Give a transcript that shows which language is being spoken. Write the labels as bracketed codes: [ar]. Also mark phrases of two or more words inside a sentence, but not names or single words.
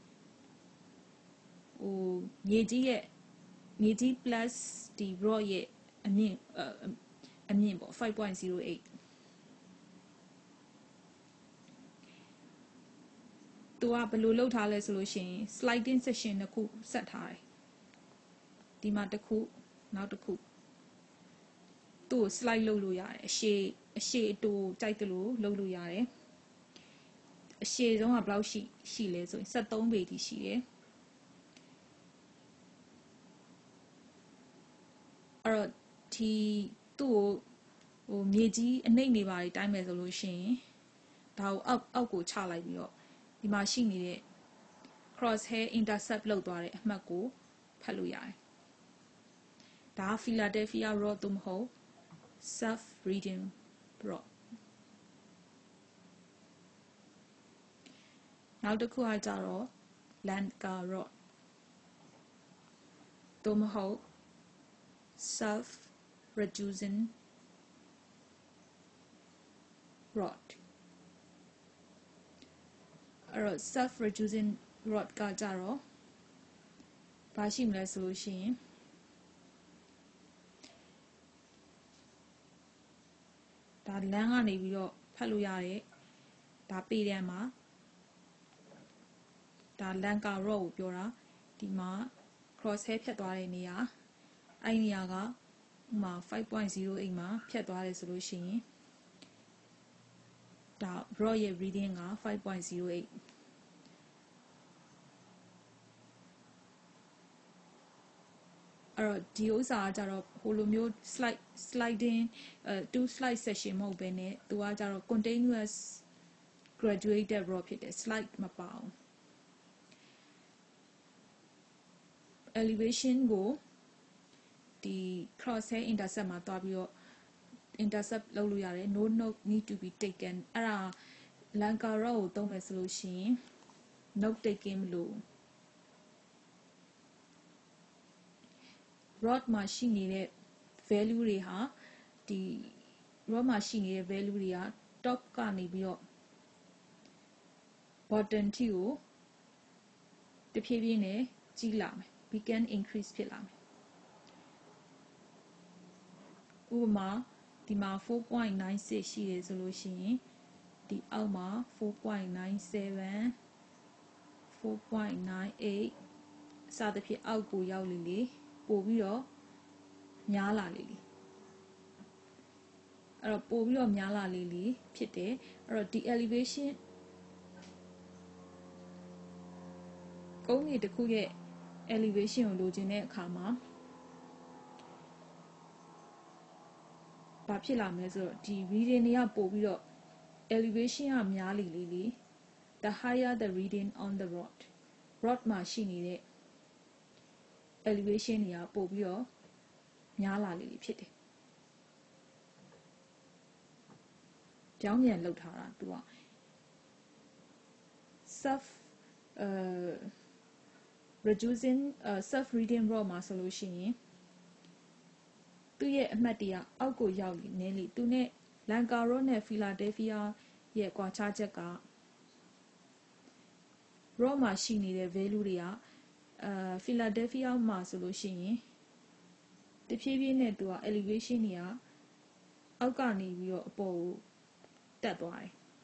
[my] ဟိုမြေကြီး plus ဒီ rod ရဲ့အမြင့်ပေါ့ 5.08 သူကဘယ် လိုလုပ်ထားလဲဆိုလို့ရှိရင် [en] sliding section [my] နှစ်ခုဆက်ထားတယ်ဒီမှာတစ်ခုနောက်တစ်ခုသူ့ကို slide လုပ်လို့ရတယ်အရှည်အတူကြိုက်တယ်လို့လုပ်လို့ရတယ်အရှည်ဆုံးကဘယ်လောက်ရှိလဲဆိုရင်73ပေထိရှိတယ် အဲ့တော့ဒီသူ့ကိုဟိုမြေကြီးအနှိမ့်နေပါလေတိုင်းမယ်ဆိုလို့ရှိရင်ဒါကိုအောက်ကိုချလိုက်ပြီးတော့ဒီမှာရှိနေတဲ့ [en] cross hair intercept [my] လောက်သွားတဲ့အမှတ်ကိုဖတ်လို့ရတယ်ဒါက [en] Philadelphia rod [my] သို့မဟုတ် [en] self reading rod [my] နောက်တစ်ခုကကြတော့ [en] Lanka rod [my] သို့မဟုတ် [en] self reducing rod [my] အဲ့တော့ [en] self reducing rod [my] ကကြတော့ဘာရှိမလဲဆိုလို့ရှိရင် ဒါလမ်းကနေပြီးတော့ဖတ်လို့ရတဲ့ဒါပေတံမှာဒါ [en] Lanka rod [my] ကိုပြောတာဒီမှာ [en] cross hair [my] ဖြတ်သွားတဲ့နေရာအဲ့နေရာကဥမာ 5.08 မှာဖြတ်သွားတယ်ဆိုလို့ရှိရင် ဒါ rod ရဲ့ reading က 5.08 အဲ့တော့ဒီဥစ္စာကကြတော့ဟိုလိုမျိုး [en] sliding 2 slide section [my] မဟုတ်ဘဲနဲ့သူကကြတော့ [en] continuous graduated rod [my] ဖြစ်တယ် slide မပါအောင် elevation ကိုဒီ [en] crosshair intercept [my] မှာတွားပြီးတော့ intercept လုပ်လို့ရတယ် [en] no note need to be taken [my] အဲ့ဒါ [en] Lanka rod [my] ကိုသုံးမယ်ဆိုလို့ရှိရင် [en] note taking [my] မလို့ rod မှာရှိနေတဲ့ value တွေဟာဒီ rod မှာရှိနေတဲ့ value တွေက top ကနေပြီးတော့ bottom ထိကိုတဖြည်းဖြည်းနဲ့ကြီးလာမယ် [en] beacon increase [my] ဖြစ်လာမယ် ဥပမာဒီမှာ 4.96 ရှိတယ်ဆိုလို့ရှိရင်ဒီအောက်မှာ 4.97 4.98 စသဖြင့်အောက်ကိုရောက်လေလေပို့ပြီးတော့များလာလေလေအဲ့တော့ပို့ပြီးတော့များလာလေလေဖြစ်တယ်အဲ့တော့ဒီ elevation ကုန်းမြေတစ်ခုရဲ့ elevation ကိုလိုချင်တဲ့အခါမှာဘာဖြစ်လာမလဲဆိုတော့ဒီ reading တွေကပို့ပြီးတော့ elevation ကများလေလေ [en] the higher the reading on the rod [my] မှာရှိနေတဲ့ elevation တွေကပို့ပြီးတော့များလာလေလေဖြစ်တယ်ကြောင်းပြန်လောက်ထားတာသူက [en] reducing self reading rod [my] မှာဆိုလို့ရှိရင်သူ့ရဲ့အမှတ်တွေကအောက်ကိုရောက်နေလေသူနဲ့ [en] Lanka rod [my] နဲ့ Philadelphia ရဲ့ကွာခြားချက်က rod မှာရှိနေတဲ့ value တွေကPhiladelphia မှာဆိုလို့ရှိရင်တဖြည်းဖြည်းနဲ့သူက elevation တွေကအောက်ကနေပြီးတော့အပေါ်ကိုတက်သွားတယ်